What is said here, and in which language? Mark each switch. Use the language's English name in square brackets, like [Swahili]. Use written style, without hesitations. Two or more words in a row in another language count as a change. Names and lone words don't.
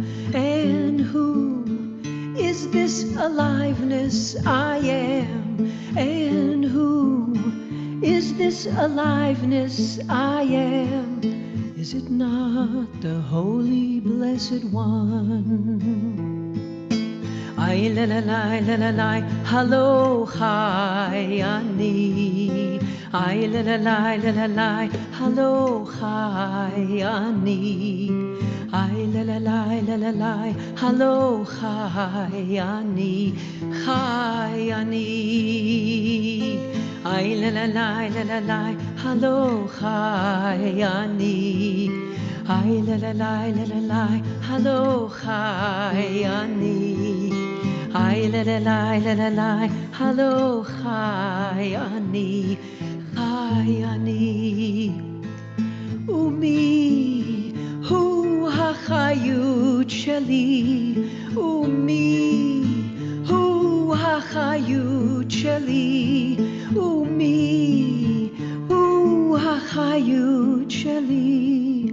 [English] And who is this aliveness I am? And who is this aliveness I am? Is it not the Holy Blessed One? I la la la la la la, hello, hi, ani. I la la la la la la, hello, hi, ani. I la la la la la la, hello, hi, ani, hi, ani. I la la la la la la, hello, hi, ani. I la la la la la la, hello, hi, ani. I la la la la la la, hello, hi, ani, hi, ani. [Hebrew] אמי, הוא החיות שלי. אמי, הוא החיות שלי. אמי, הוא החיות שלי.